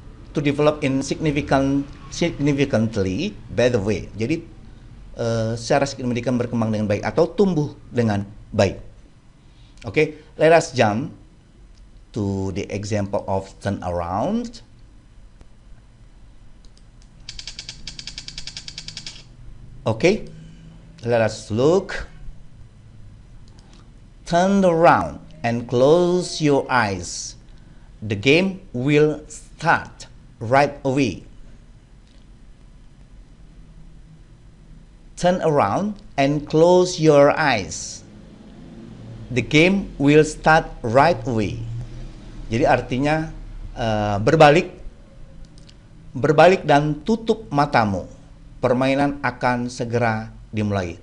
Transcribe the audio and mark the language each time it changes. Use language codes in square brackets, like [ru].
[en] To develop in significantly better way, [id] jadi secara signifikan berkembang dengan baik atau tumbuh dengan baik. [en] Okay, let us jump to the example of turn around. Okay, let us look. Turn around and close your eyes. The game will start right away. Turn around and close your eyes. The game will start right away. [id] Jadi artinya berbalik dan tutup matamu. Permainan akan segera dimulai.